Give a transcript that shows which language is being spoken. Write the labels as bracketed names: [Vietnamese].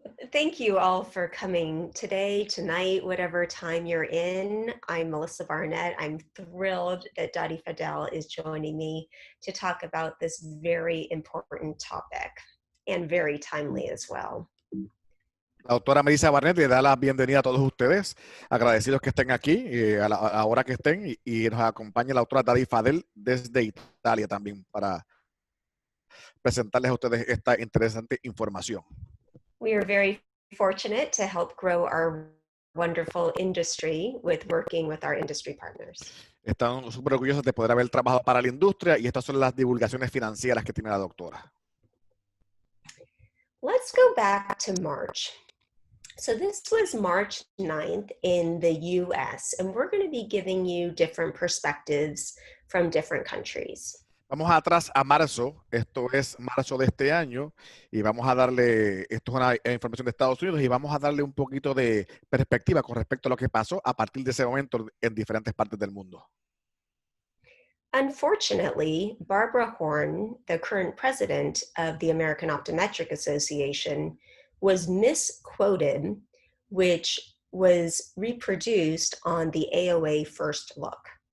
[English] Thank you all for coming today, tonight, whatever time you're in. I'm Melissa Barnett. I'm thrilled that Dottie Fadel is joining me to talk about this very important topic and very timely as well. [Spanish] La doctora Melissa Barnett le da la bienvenida a todos ustedes, agradecidos que estén aquí, a la hora que estén, y nos acompaña la doctora Dottie Fadel desde Italia también para presentarles a ustedes esta interesante información. [English] We are very fortunate to help grow our wonderful industry with working with our industry partners. [Spanish] Están súper orgullosos de poder haber trabajado para la industria y estas son las divulgaciones financieras que tiene la doctora. [English] Let's go back to March. So this was March 9th in the US, and we're going to be giving you different perspectives from different countries. [Spanish] Vamos atrás a marzo, esto es marzo de este año, y vamos a darle, esto es una información de Estados Unidos, y vamos a darle un poquito de perspectiva con respecto a lo que pasó a partir de ese momento en diferentes partes del mundo. [English] Unfortunately, Barbara Horn, the current president of the American Optometric Association, was misquoted, which was reproduced on the AOA First Look.